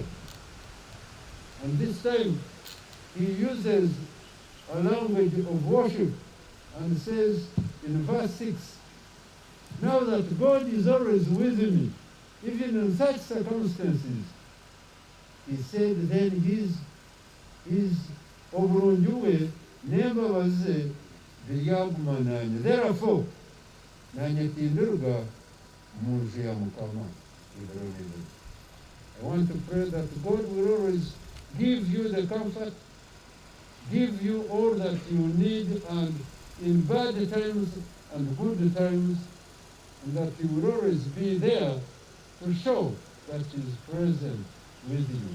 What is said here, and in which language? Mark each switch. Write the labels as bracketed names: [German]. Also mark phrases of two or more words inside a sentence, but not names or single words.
[English] And this time, he uses a language of worship and says in verse 6, now that God is always with me, even in such circumstances, he said then his [Nyankole] obulungi n'embabazi biryaguma nanye. Therefore, nanye tindiruga mu nju ya Mukama. [English] I want to pray that God will always give you the comfort, give you all that you need, and in bad times and good times, and that He will always be there to show that He is present with you.